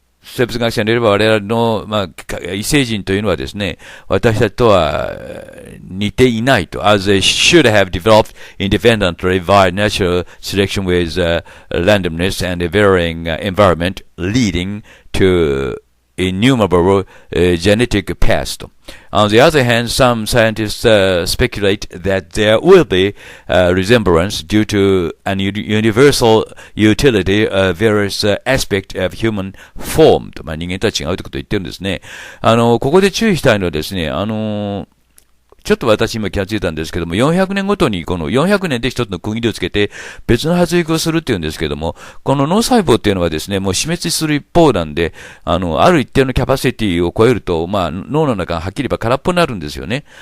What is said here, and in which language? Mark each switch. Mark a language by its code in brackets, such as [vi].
[ja] 生物学者によれば我々の、異星人というのはですね、私たちとは似ていないと。 [en] as they should have developed independently via natural selection with randomness and a varying environment leading to innumerable genetic paths. On the other hand, some scientists speculate that there will be resemblance due to an universal utility of various aspects of human form. [ja] 人間とは違うということを言ってるんですね。ここで注意したいのはですね、ちょっと私今気がついたんですけども、400年ごとにこの400年で一つの区切りをつけて別の発育をするっていうんですけども、この脳細胞っていうのはですね、もう死滅する一方なんで、ある一定のキャパシティを超えると、脳の中がはっきり言えば空っぽになるんですよね。